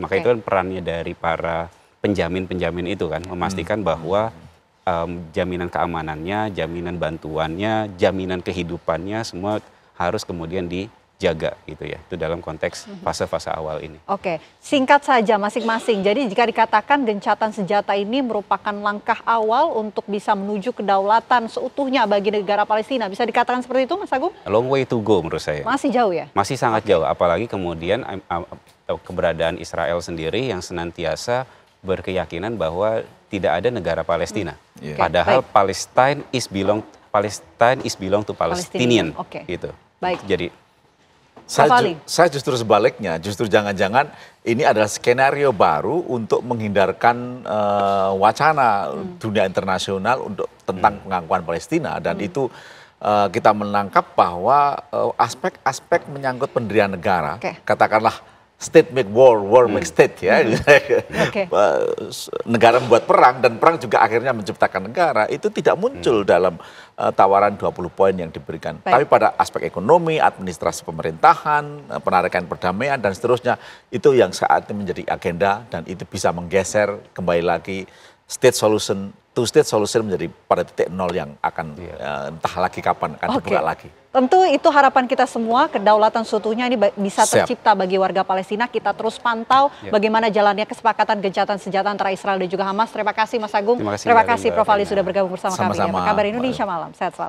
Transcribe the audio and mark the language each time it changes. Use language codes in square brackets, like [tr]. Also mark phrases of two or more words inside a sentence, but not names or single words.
[id] Maka itu kan perannya dari para penjamin-penjamin itu kan, memastikan bahwa jaminan keamanannya, jaminan bantuannya, jaminan kehidupannya semua harus kemudian dijaga gitu ya. Itu dalam konteks fase-fase awal ini. Oke, singkat saja masing-masing. Jadi jika dikatakan gencatan senjata ini merupakan langkah awal untuk bisa menuju kedaulatan seutuhnya bagi negara Palestina, bisa dikatakan seperti itu, Mas Agung? [en] A long way to go [id] menurut saya. Masih jauh ya? Masih sangat jauh, apalagi kemudian keberadaan Israel sendiri yang senantiasa berkeyakinan bahwa tidak ada negara Palestina. [en] Padahal Palestine is belong to Palestinian. [id] Gitu. Baik. Jadi saya justru sebaliknya, justru jangan-jangan ini adalah skenario baru untuk menghindarkan wacana dunia internasional tentang pengakuan Palestina, dan itu kita menangkap bahwa aspek-aspek menyangkut pendirian negara, katakanlah [en] state make war, war make state [id] ya. Negara membuat perang dan perang juga akhirnya menciptakan negara, itu tidak muncul dalam tawaran 20 poin yang diberikan. Tapi pada aspek ekonomi, administrasi pemerintahan, penarikan perdamaian dan seterusnya, itu yang saat ini menjadi agenda dan itu bisa menggeser kembali lagi [en] state solution, two state solution [id] menjadi pada titik nol yang akan entah lagi kapan akan dibuka lagi. Tentu itu harapan kita semua, kedaulatan seutuhnya ini bisa tercipta bagi warga Palestina. Kita terus pantau bagaimana jalannya kesepakatan gencatan senjata antara Israel dan juga Hamas. Terima kasih Mas Agung, terima kasih Prof. Ali sudah bergabung bersama kami. Apa kabar Indonesia Malam, sehat selalu.